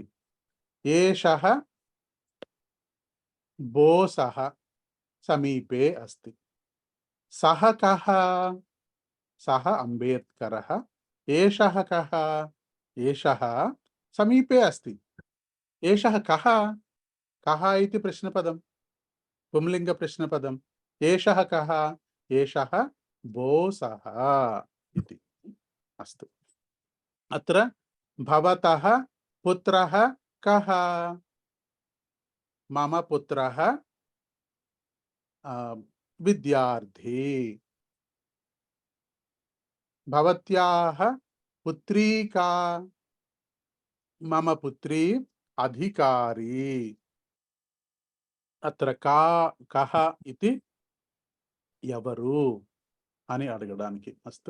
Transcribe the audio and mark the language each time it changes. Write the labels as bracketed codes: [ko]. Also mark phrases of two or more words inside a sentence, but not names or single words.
[sa] ఏషః బోసః, సమీపే అస్తి. సహ కః, సహ అంబేద్కరః. ఏషః కః, ఏషః సమీపే అస్తి. ఏషః కః, కః इति ప్రశ్నపదం, పుంలింగ ప్రశ్నపదం. ఏషః కః, ఏషః బోసః इति. అస్తు. అత్ర భవతః పుత్రః కః? మమ పుత్రః విద్యార్థి. భవత్యాః పుత్రీ కా? మమ పుత్రీ అధికారి. అత్ర కా కః ఇతి [te] ఎవరు అని అడగడానికి. అస్తు.